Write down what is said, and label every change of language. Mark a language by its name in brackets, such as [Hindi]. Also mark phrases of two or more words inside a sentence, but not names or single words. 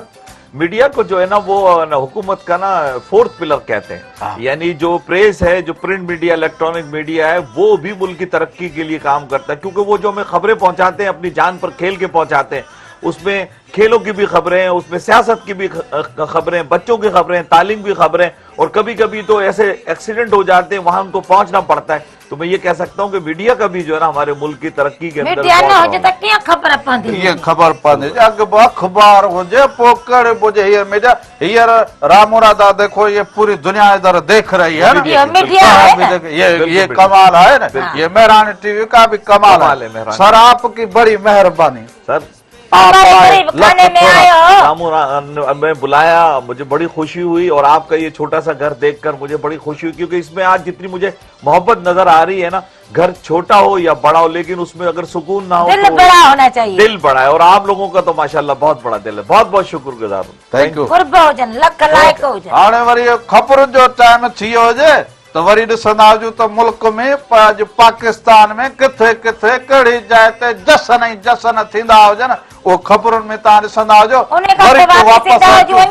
[Urdu] میڈیا کو جو ہے نا وہ حکومت کا نا [English] 4th pillar [Urdu] کہتے ہیں یعنی جو پریس ہے جو [English] print media electronic media [Urdu] ہے وہ بھی ملک کی ترقی کے لیے کام کرتا ہے کیونکہ وہ جو ہمیں خبریں پہنچاتے ہیں اپنی جان پر کھیل کے پہنچاتے ہیں اس میں کھیلوں کی بھی خبریں اس میں سیاست کی بھی خبریں بچوں کی خبریں تعلیم کی خبریں اور کبھی کبھی تو ایسے ایکسیڈنٹ ہو جاتے ہیں، وہاں ان کو پہنچنا پڑتا ہے. تو میں یہ کہہ سکتا ہوں کہ میڈیا کا بھی جو ہے نا ہمارے ملک کی ترقی کے اندر [Sindhi] मीडिया न [Urdu] बहुत [Sindhi] हुजे त कीअं ख़बर पवंदी? ये खबर पवंदी अॻु अखबार हुजे पोइ कहिड़े हुजे हीअ मीडिया हींअर रामूरादा [Urdu] دیکھو یہ پوری دنیا ادھر دیکھ رہی ہے نا. یہ میڈیا ہے نا? ये बिल्कुल। کمال ہے نا. یہ مہرانی ٹی وی کا بھی کمال کمال ہے है। मेहरानी। سر آپ کی بڑی مہربانی. सर आप हमारे आए, غریب خانے लख में थोड़ा। آئے ہو. رامو میں بلایا، مجھے بڑی خوشی ہوئی اور آپ کا یہ چھوٹا سا گھر دیکھ کر مجھے بڑی خوشی ہوئی، کیونکہ اس میں آج جتنی مجھے محبت نظر آ رہی ہے نا، گھر چھوٹا ہو یا بڑا ہو لیکن اس میں اگر سکون نا ہو दिल तो بڑا ہونا چاہیے. دل بڑا ہے. اور آپ لوگوں کا تو ماشاءاللہ بہت بڑا دل ہے۔ بہت بہت شکرگزار ہوں. [English] Thank you. [Sindhi] कुर्ब हुजनि, लख लाइक हुजनि। हाणे वरी ख़बर जो टाइम थी वियो हुजे त वरी ॾिसंदा हुजूं त मुल्क में अॼु पाकिस्तान में किथे किथे कहिड़ी जाइ ते जशन ई जशन थींदा हुजनि, उहो ख़बरुनि में तव्हां ॾिसंदा हुजो। उन खां वरी पोइ पोइ वापसि वापसि सीधा अचो।